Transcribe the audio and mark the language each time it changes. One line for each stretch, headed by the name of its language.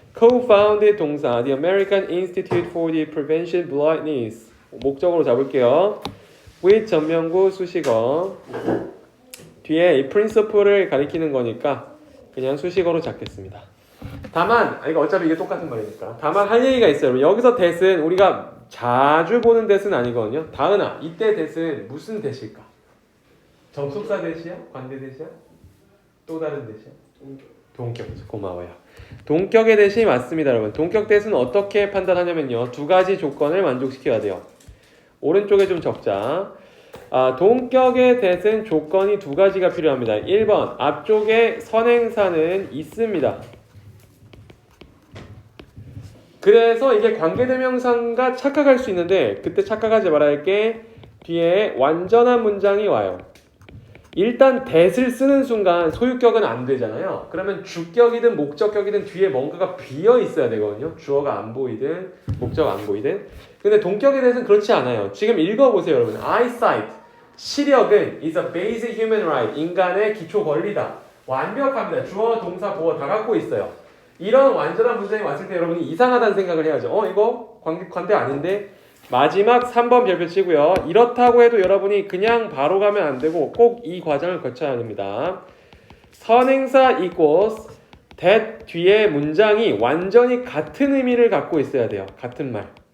English: co-founded
Korean: 동사
English: the American Institute for the Prevention of Blindness
Korean: 목적으로 잡을게요. with 전명구 수식어 뒤에 이 principle을 가리키는 거니까 그냥 수식어로 잡겠습니다. 다만 이거 어차피 이게 똑같은 말이니까 다만 할 얘기가 있어요. 여기서 that은 우리가 자주 보는 that은 아니거든요. 다은아 이때 that은 무슨 that일까? 접속사 that이야? 관대 that이야? 또 다른 that이야? 동격이죠. 고마워요. 동격의 that이 맞습니다, 여러분. 동격 that은 어떻게 판단하냐면요. 두 가지 조건을 만족시켜야 돼요. 오른쪽에 좀 적자. 동격의 that은 조건이 두 가지가 필요합니다. 1번 앞쪽에 선행사는 있습니다. 그래서 이게 관계대명사가 착각할 수 있는데 그때 착각하지 말아야 할 게 뒤에 완전한 문장이 와요. 일단 that을 쓰는 순간 소유격은 안 되잖아요. 그러면 주격이든 목적격이든 뒤에 뭔가가 비어 있어야 되거든요. 주어가 안 보이든 목적가 안 보이든. 근데 동격에 대해서는 그렇지 않아요. 지금 읽어보세요, 여러분.
English: eyesight,
Korean: 시력은
English: is a basic human right,
Korean: 인간의 기초 권리다. 완벽합니다. 주어, 동사, 보어 다 갖고 있어요. 이런 완전한 문장이 왔을 때 여러분이 이상하다는 생각을 해야죠. 이거 관대 아닌데? 마지막 3번 별표 치고요. 이렇다고 해도 여러분이 그냥 바로 가면 안 되고 꼭 이 과정을 거쳐야 합니다. 선행사 equals that 뒤에 문장이 완전히 같은 의미를 갖고 있어야 돼요. 같은 말.